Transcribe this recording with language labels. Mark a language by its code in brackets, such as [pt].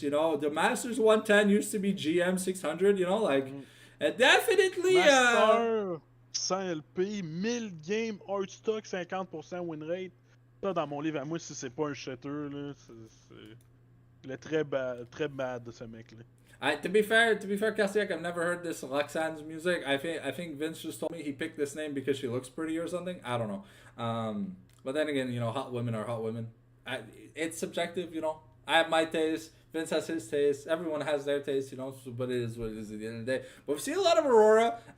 [en] The Masters 110 used to be GM 600. Definitely. 100 LP, 1000 games, hard stock, 50% win rate. [fr] Ça, dans mon livre à moi, si c'est pas un shatter, là, il est très bad, ce mec-là. [en] To be fair, Kasiak, I've never heard this Roxanne's music. I think Vince just told me he picked this name because she looks pretty or something. I don't know. But then again, hot women are hot women. It's subjective, I have my taste. Vince has his taste. Everyone has their taste, but it is what it is at the end of the day. But we see a lot of Aurora.